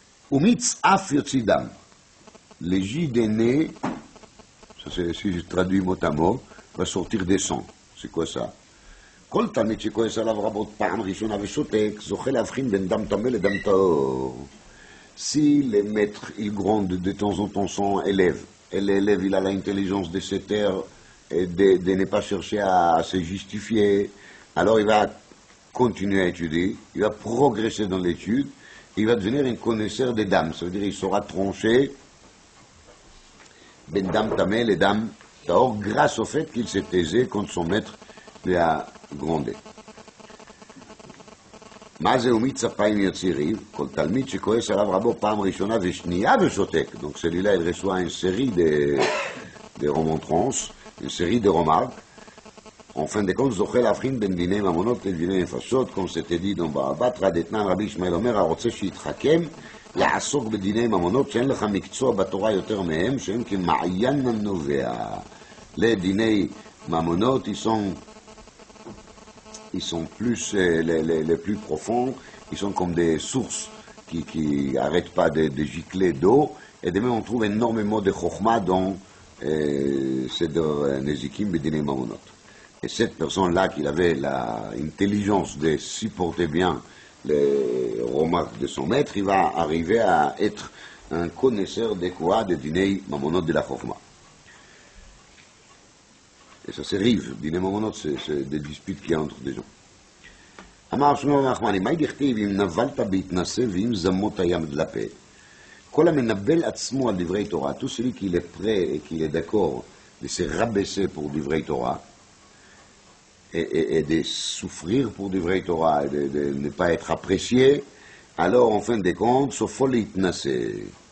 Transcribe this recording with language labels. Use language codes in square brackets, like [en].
[he] Umitz af yotzidam, [fr] les J d'aîné, ça c'est, si je traduis mot à mot, va sortir des sangs. C'est quoi ça? [he] כל תלמיד שכועס עליו רבות פעם ראשונה ושותק, זוכה להבחין בין דם טמא לדם טהור. [fr] Si le maître, il gronde de temps en temps son élève, et l'élève, il a l'intelligence de se taire et de ne pas chercher à se justifier, alors il va continuer à étudier, il va progresser dans l'étude, il va devenir un connaisseur des dames, ça veut dire qu'il saura trancher [he] ben dam tamé, [fr] les dames tahor, grâce au fait qu'il s'est taisé quand son maître lui a grondé. [he] מה זה ומיץ אפיים יוציא ריב? כל תלמיד שכועס עליו רבו פעם ראשונה ושנייה ושותק. [fr] Donc celui-là, il reçoit une série de remontrances, une série de remarques. En fin de compte, [he] זוכה להבחין בין דיני ממונות לדיני נפשות, [fr] comme c'était dit dans [he] בבא בתרא דתנן רבי ישמעאל אומר, הרוצה שיתחכם, יעסוק בדיני ממונות שאין לך מקצוע בתורה יותר מהם, שהם כמעיין הנובע. [fr] Les דיני ממונות, ils sont plus les plus profonds, ils sont comme des sources qui n'arrêtent pas de gicler d'eau, et de même on trouve énormément de chokhmah dans Seder Nezikim Bedinei Mamonot. Et cette personne-là, qui avait l'intelligence de supporter bien les remarques de son maître, il va arriver à être un connaisseur des quoi de Dinei Mamonot de la chokhmah. Et ça s'arrive, Dinei Mamonot, c'est des disputes qu'il y a entre des gens. [he] אמר שמואל נחמני, מה דכתיב אם נבלת בהתנשא ואם זמות הים דלפה? כל המנבל עצמו על דברי תורה, [fr] tout celui qui est prêt et qui est d'accord de se rabaisser pour דברי Torah, et de souffrir pour דברי Torah, et de ne pas être apprécié, alors en fin de compte, [he] סופו להתנשא.